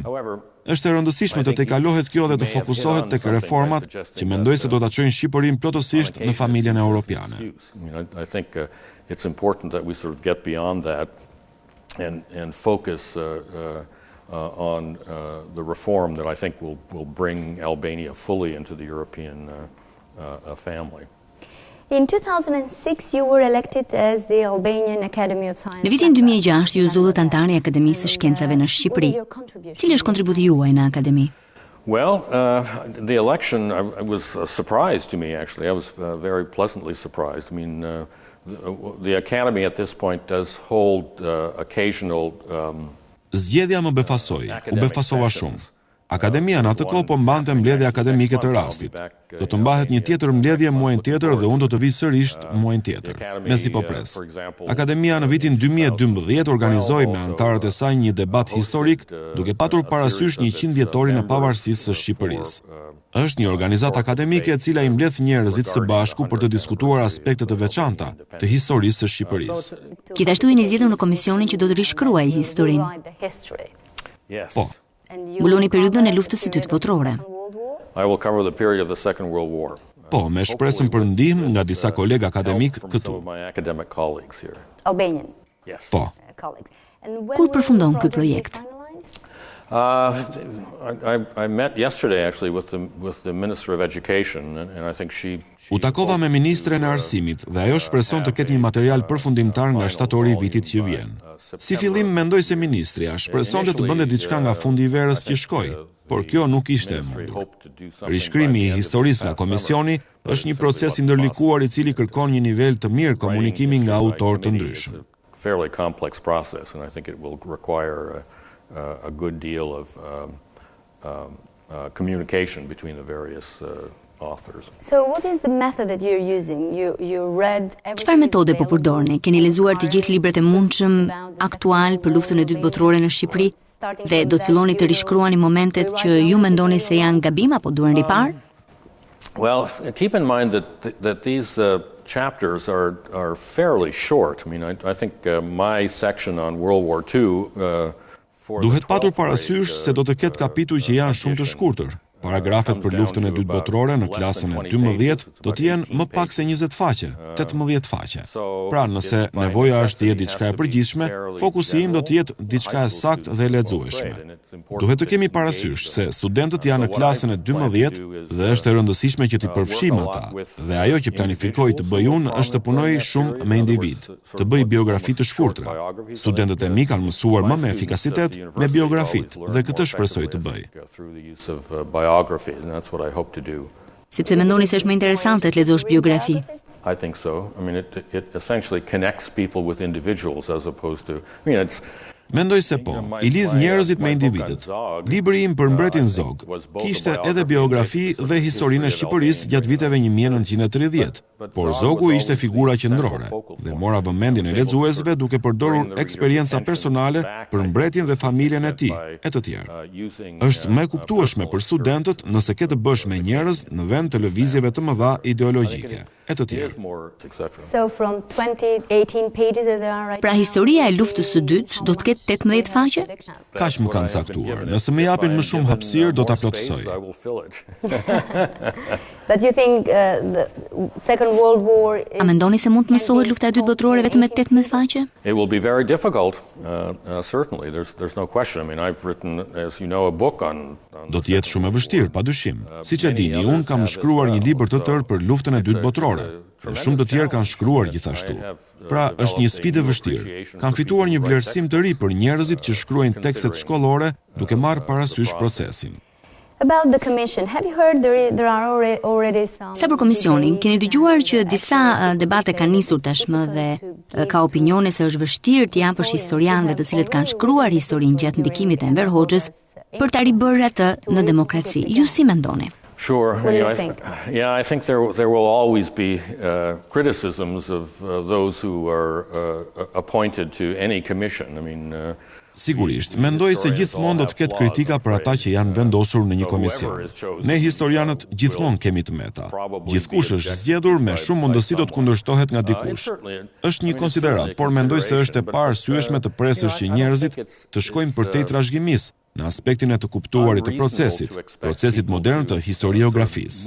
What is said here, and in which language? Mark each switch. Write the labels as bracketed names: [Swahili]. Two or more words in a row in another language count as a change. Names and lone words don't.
[Albanian] Është e rëndësishme të tejkalohet kjo dhe të fokusohet tek reformat që mendoj se do ta çojnë Shqipërinë plotësisht në familjen europiane. [English] I think it's important that we sort of get beyond that and focus on the reform that I think will bring Albania fully into the European family. In 2006 you were elected as the Albanian Academy of Science. [Albanian] Në vitin 2006 ju zullët antari i Akademisë së Shkencave në Shqipëri. Cili është kontributi juaj në akademi? [English] Well, the election was a surprise to me, actually. I was very pleasantly surprised. I mean, the Academy at this point does hold occasional... [Albanian] Zgjedhja më befasoi, u befasova shumë. Akademia në atë kohë po mbante mbledhje akademike të rastit. Do të mbahet një tjetër mbledhje muajin tjetër dhe unë do të vi sërish muajin tjetër, me si po pres. Akademia në vitin 2012 organizoi me anëtarët e saj një debat historik, duke patur parasysh 100 vjetorin e pavarësisë së Shqipërisë. Është një organizatë akademike e cila i mbledh njerëzit së bashku për të diskutuar aspekte të veçanta të historisë së Shqipërisë. Gjithashtu jeni zgjedhur në komisionin që do të rishkruajë historinë. Po. Mbuloni periudhën e Luftës së Dytë Botërore. [English] I will cover the period of the Second World War. [Albanian] Po, me shpresën për ndihmë nga disa kolegë akademik këtu. Albanian. Po. Kur përfundon ky projekt? [English] I met yesterday actually with the Minister of Education and I think she [Albanian] U takova me ministren e arsimit dhe ajo shpreson të ketë një material përfundimtar nga shtatori i vitit që vjen. Si fillim mendoj se ministria shpresonte të bënte diçka nga fundi i verës që shkoi, por kjo nuk ishte e mundur. Rishkrimi i historisë nga komisioni është një proces i ndërlikuar i cili kërkon një nivel të mirë komunikimi nga autorë të ndryshëm. [English] Fairly complex process and I think it will require a good deal of communication between the various authors. So what is the method that you're using? You read [Albanian] Çfarë metode po përdorni? Keni lexuar të gjithë librat e mundshëm aktual për luftën e dytë botërore në Shqipëri dhe do të filloni të rishkruani momentet që ju mendoni se janë gabim apo duhen ripar? [English] Well, keep in mind that these chapters are fairly short. I mean, I think my section on World War II [Albanian] Duhet patur parasysh se do të ketë kapituj që janë shumë të shkurtër. Paragrafet për luftën e dytë botërore në klasën e 12 do të jenë më pak se 20 faqe, 18 faqe. Pra, nëse nevoja është të jetë diçka e përgjithshme, fokusi im do të jetë diçka e saktë dhe e lexueshme. Duhet të kemi parasysh se studentët janë në klasën e 12 dhe është e rëndësishme që t'i përfshijmë ata. Dhe ajo që planifikoj të bëj unë është të punoj shumë me individ, të bëj biografi të shkurtra. Studentët e mi kanë mësuar më me efikasitet me biografit dhe këtë shpresoj të bëj. [English] biography, and that's what I hope to do. [Albanian] Sepse mendoni se është më interesante të lexosh biografi. [English] I think so. I mean, it essentially connects people with individuals as opposed to, I mean, it's [Albanian] Mendoj se po, i lidh njerëzit me individet. Libri im për mbretin Zog kishte edhe biografi dhe historinë e Shqipërisë gjatë viteve 1930, por Zogu ishte figura qendrore dhe mora vëmendjen e lexuesve duke përdorur eksperjenca personale për mbretin dhe familjen e tij, e të tjerë. Është më e kuptueshme për studentët nëse ke të bësh me njerëz në vend të lëvizjeve të mëdha ideologjike, e të tjerë. [English] So from 18 pages that there are right. [Albanian] Pra historia e luftës së dytë do të ketë 18 faqe? Kaq më kanë caktuar. Nëse më japin më shumë hapësirë, do ta plotësoj. [English] But you think the Second World War [Albanian] A mendoni se mund të mësohet lufta e dytë botërore vetëm me 18 faqe? [English] It will be very difficult, certainly. There's no question. I mean, I've written, as you know, a book on [Albanian] Do të jetë shumë e vështirë, padyshim. Siç e dini, unë kam shkruar një libër të tërë për luftën e dytë botërore. Dhe shumë të tjerë kanë shkruar gjithashtu. Pra, është një sfidë e vështirë. Kam fituar një vlerësim të ri për njerëzit që shkruajnë tekstet shkollore duke marrë parasysh procesin. [English] About the commission, have you heard there are already some... [Albanian] Sa për komisionin, keni dëgjuar që disa debate kanë nisur tashmë dhe ka opinione se është vështirë të japësh historianëve të cilët kanë shkruar historinë gjatë ndikimit të Enver Hoxhës për ta ribërë atë në demokraci. Ju si mendoni? [English] Sure. What do you think? I think there will always be criticisms of those who are appointed to any commission. I mean, [Albanian] Sigurisht, mendoj se gjithmonë do të ketë kritika për ata që janë vendosur në një komision. Ne historianët gjithmonë kemi të meta. Gjithkush është zgjedhur me shumë mundësi do të kundërshtohet nga dikush. Është një konsiderat, por mendoj se është e paarsyeshme të presësh që njerëzit të shkojnë përtej trashëgimisë në aspektin e të kuptuarit të procesit modern të historiografisë.